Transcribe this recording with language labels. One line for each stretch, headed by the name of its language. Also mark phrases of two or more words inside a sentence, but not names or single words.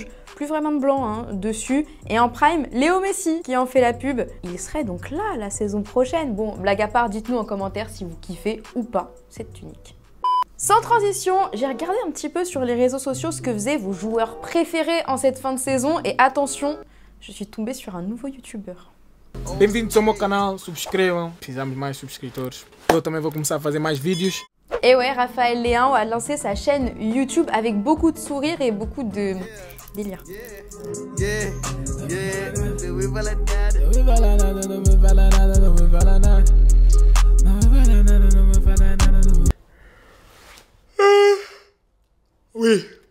French: Plus vraiment de blanc dessus. Et en prime, Léo Messi qui en fait la pub. Il serait donc là la saison prochaine. Bon, blague à part, dites-nous en commentaire si vous kiffez ou pas cette tunique. Sans transition, j'ai regardé un petit peu sur les réseaux sociaux ce que faisaient vos joueurs préférés en cette fin de saison. Et attention, je suis tombée sur un nouveau youtubeur.
Portuguese: Bem-vindos ao meu canal, subscrevam, precisamos de mais subscritores. Eu também vou começar a fazer mais vídeos.
French: Et ouais, Raphaël Léão a lancé sa chaîne YouTube avec beaucoup de sourires et beaucoup Délire. Oui.